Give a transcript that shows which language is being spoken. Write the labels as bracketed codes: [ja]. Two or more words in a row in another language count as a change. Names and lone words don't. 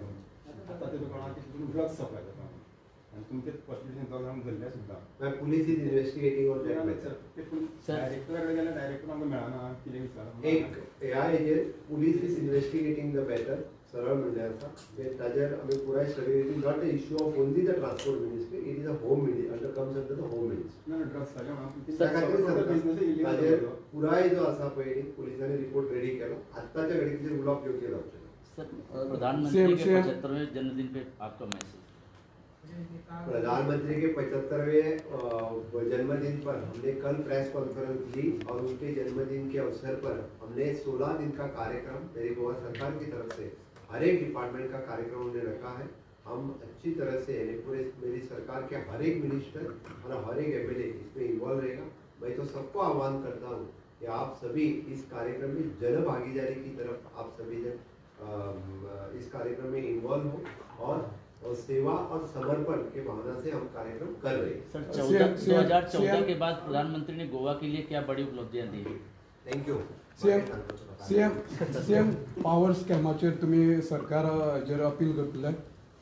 [kok] आतां ते तुका की तितून [en] drugs supply [kok] जाता आनी तुमचे प्रॉस्टिट्यूशन जावन धरल्या सुद्दां. [en] police is investigating on that matter. [kok] डायरेक्टरा कडेन गेल्यार डायरेक्टर आमकां मेळना कितें विचारप. एक ह्या हेजेर [en] police is investigating the matter [kok] सरळ म्हणलें आसा. ताजेर आमी पुराय [en] study not the issue of only the transport ministry, it is a home ministry under comes under the home ministry. [kok] ना ड्रग्स त्या खातीर ताजेर पुराय जो आसा पळय पुलिसांनी [en] report ready [kok] केलो. आत्ताच्या घडीक [en] rule of [kok] योग्य जावचें ना. [hi] प्रधानमंत्री के 75वें जन्मदिन पे आपका मैसेज. प्रधानमंत्री के 75वें जन्मदिन पर हमने कल [en] press conference [hi] दी और उनके जन्मदिन के अवसर पर हमने 16 दिन का कार्यक्रम मेरी गोवा सरकार की तरफ से हर एक डिपार्टमेंट का कार्यक्रम हमने रखा है. हम अच्छी तरह से पूरे मेरी सरकार के हर एक मिनिस्टर और हर एक एमएलए इसमें इन्वॉल्व रहेगा. मैं तो सबको आह्वान करता हूँ कि आप सभी इस कार्यक्रम में जन भागीदारी की तरफ आप सभी जन इस कार्यक्रम में इन्वॉल्व हो और सेवा और समर्पण के भावना से हम कार्यक्रम कर रहे हैं. सर 2014 के बाद प्रधानमंत्री ने गोवा के लिए क्या बड़ी उपलब्धियां दी? [en] thank you. CM power [kok] स्कॅमाचेर तुमी सरकार हाजेर अपील करतले?